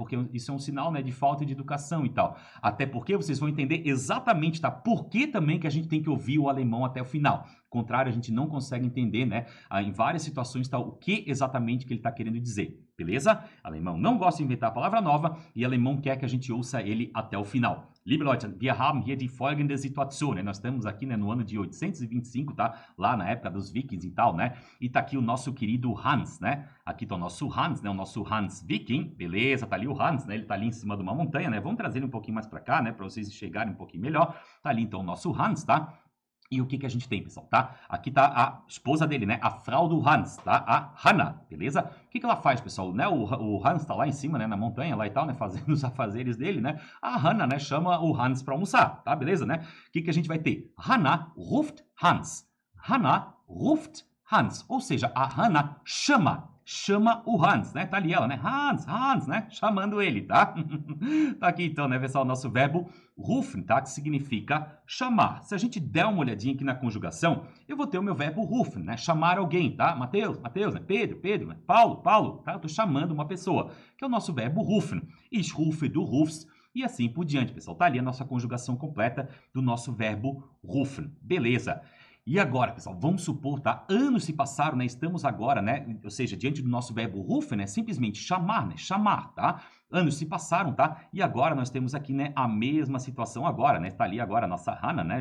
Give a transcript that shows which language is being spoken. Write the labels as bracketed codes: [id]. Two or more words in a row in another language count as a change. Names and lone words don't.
[pt] Porque isso é um sinal, né, de falta de educação e tal. Até porque vocês vão entender exatamente, tá? Por que também que a gente tem que ouvir o alemão até o final. contrário, a gente não consegue entender, né? Em várias situações, tá, o que exatamente que ele está querendo dizer, beleza? Alemão não gosta de inventar palavra nova e alemão quer que a gente ouça ele até o final. [de] Liebe Leute, wir haben hier die folgende Situation, [pt] né? Nós estamos aqui, né, no ano de 825, tá? Lá na época dos vikings e tal, né? E tá aqui o nosso querido Hans, né? Aqui tá o nosso Hans, né? O nosso Hans Viking, beleza? Tá ali o Hans, né? Ele tá ali em cima de uma montanha, né? Vamos trazer ele um pouquinho mais para cá, né? Para vocês enxergarem um pouquinho melhor. Tá ali então o nosso Hans, tá? E o que a gente tem, pessoal, tá? Aqui tá a esposa dele, né? A Frau do Hans, tá? A Hannah, beleza? O que ela faz, pessoal? Né? O Hans tá lá em cima, né? Na montanha lá e tal, né? Fazendo os afazeres dele, né? A Hannah, né? Chama o Hans para almoçar, tá? Beleza, né? O que a gente vai ter? [de] Hannah ruft Hans. Hannah ruft Hans. [pt] Ou seja, a Hannah chama o Hans, né? Tá ali ela, né? Hans, né? Chamando ele, tá? Tá aqui então, né, pessoal, o nosso verbo rufen, tá? Que significa chamar. Se a gente der uma olhadinha aqui na conjugação, eu vou ter o meu verbo rufen, né? Chamar alguém, tá? Mateus, né? Pedro, né? Paulo, tá? Eu tô chamando uma pessoa, que é o nosso verbo rufen. [de] Ich rufe, du rufst, [pt] e assim por diante, pessoal. Tá ali a nossa conjugação completa do nosso verbo rufen. Beleza. E agora, pessoal, vamos supor, tá? Anos se passaram, né? Estamos agora, né? Ou seja, diante do nosso verbo rufen, né? Simplesmente chamar, né? Chamar, tá? Anos se passaram, tá? E agora nós temos aqui, né? A mesma situação agora, né? Tá ali agora a nossa Hannah, né?